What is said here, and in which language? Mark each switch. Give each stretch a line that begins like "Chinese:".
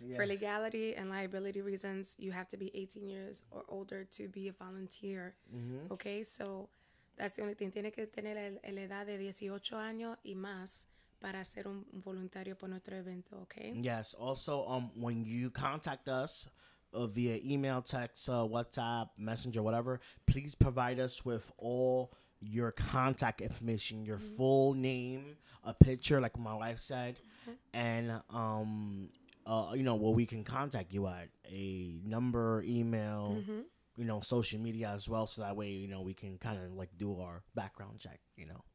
English: For legality and liability reasons, you have to be 18 years or older to be a volunteer. Okay, so that's the only thing.
Spanish: Tiene que tener la edad de 18 años y más para ser un voluntario por nuestro evento, okay?
English: Yes. Also, when you contact us via email, text, WhatsApp, Messenger, whatever, please provide us with all your contact information, your full name, a picture, like my wife said, and you know, where we can contact you at, a number, email, you know, social media as well, so that way, you know, we can kind of like do our background check, you know.